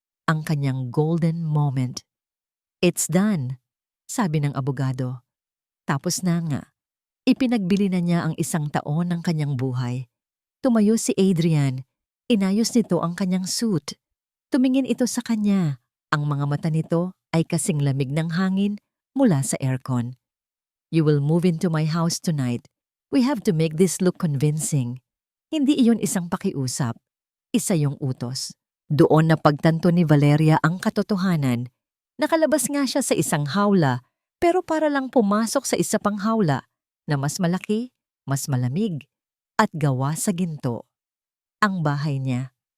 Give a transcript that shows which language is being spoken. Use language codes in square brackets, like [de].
[tl] Ang kanyang golden moment. [en] It's done, [tl] sabi ng abogado. Tapos na nga. Ipinagbili na niya ang 1 taon ng kanyang buhay. Tumayo si Adrian. Inayos nito ang kanyang suit. Tumingin ito sa kanya. Ang mga mata nito ay kasing lamig ng hangin mula sa aircon. [en] You will move into my house tonight. We have to make this look convincing. [tl] Hindi iyon isang pakiusap. Isa yung utos. Doon na pagtanto ni Valeria ang katotohanan. Nakalabas nga siya sa isang hawla, pero para lang pumasok sa isa pang hawla na mas malaki, mas malamig, at gawa sa ginto. Ang bahay niya.